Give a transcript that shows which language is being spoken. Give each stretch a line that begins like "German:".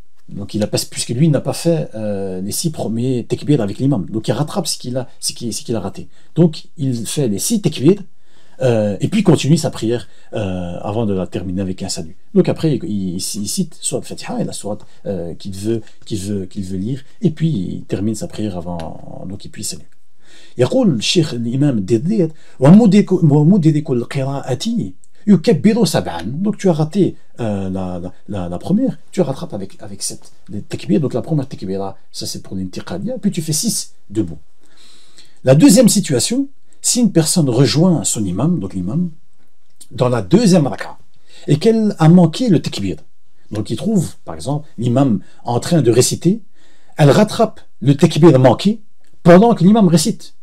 French: Donc il a pas, puisque lui n'a pas fait les 6 premiers tekbir avec l'imam, donc il rattrape ce qu'il a raté. Donc il fait les 6 tekbir et puis continue sa prière avant de la terminer avec un salut. Donc après il cite soit le Fatiha et la sourate qu'il veut lire, et puis il termine sa prière avant, donc il puis salut.
Arabic: يقول الشيخ الإمام الدردير ومدرك القراءة يكبر 7.
French: Donc tu as raté la première, tu rattrapes avec 7 les takbir. Donc la première takbira, ça c'est pour l'intiqaliya, puis tu fais 6 debout. La deuxième situation, si une personne rejoint son imam, donc l'imam, dans la deuxième raka'a, et qu'elle a manqué le takbir, donc il trouve par exemple l'imam en train de réciter, elle rattrape le takbir manqué pendant que l'imam récite.